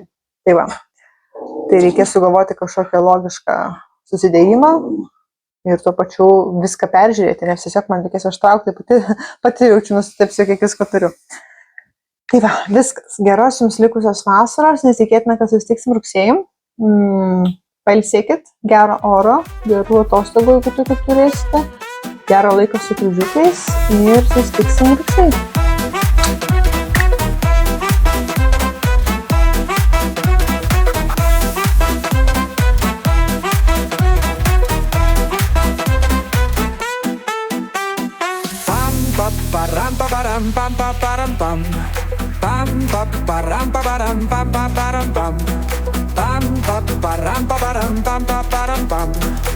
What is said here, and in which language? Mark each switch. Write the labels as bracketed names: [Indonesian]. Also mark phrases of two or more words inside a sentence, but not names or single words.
[Lithuanian] Tai va, tai reikės sugalvoti kažkokią logišką susidėjimą ir tuo pačiu viską peržiūrėti, nes tiesiog man reikės ištraukti, pati jaučiu nustepsiu, kiek visko turiu. Tai va, viskas. Geros jums likusios vasaros, nes tikėtina, kad susitiksim rugsėjį. Pailsėkit, gero oro, gerų atostogų, jeigu tokių turėsite, gero laiko su kryžiukais ir susitiksim rugsėjį. Param param pam param pam pam param param pam param pam pam param param pam param pam